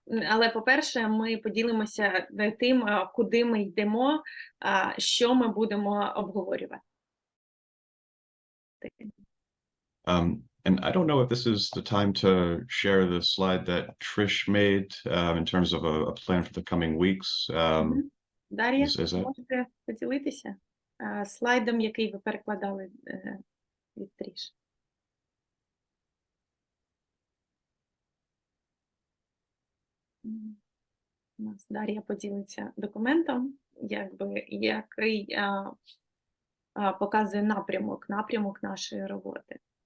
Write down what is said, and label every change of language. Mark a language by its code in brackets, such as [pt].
[uk] Але, по-перше, ми поділимося тим, куди ми йдемо, що ми будемо обговорювати. [en] And I don't know if this is the time to share the slide that Trish made in terms of a plan for the coming weeks. [uk] Дар'я, можете поділитися слайдом, який ви перекладали від Тріш? У нас Дар'я поділиться документом, який показує напрямок нашої роботи.